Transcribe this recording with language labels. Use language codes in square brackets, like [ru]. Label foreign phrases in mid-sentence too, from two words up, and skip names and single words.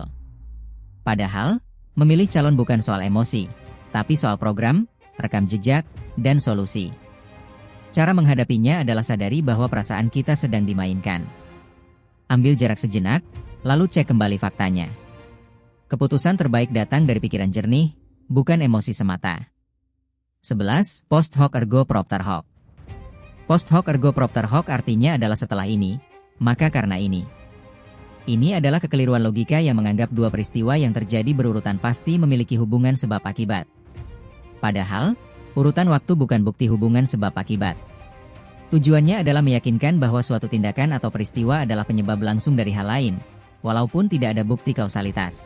[id] Padahal, memilih calon bukan soal emosi, tapi soal program, rekam jejak, dan solusi. Cara menghadapinya adalah sadari bahwa perasaan kita sedang dimainkan. Ambil jarak sejenak, lalu cek kembali faktanya. Keputusan terbaik datang dari pikiran jernih, bukan emosi semata. 11. [la] Post hoc ergo propter hoc. Post hoc ergo propter hoc [id] artinya adalah setelah ini, maka karena ini. Ini adalah kekeliruan logika yang menganggap dua peristiwa yang terjadi berurutan pasti memiliki hubungan sebab akibat. Padahal, urutan waktu bukan bukti hubungan sebab akibat. Tujuannya adalah meyakinkan bahwa suatu tindakan atau peristiwa adalah penyebab langsung dari hal lain, walaupun tidak ada bukti kausalitas.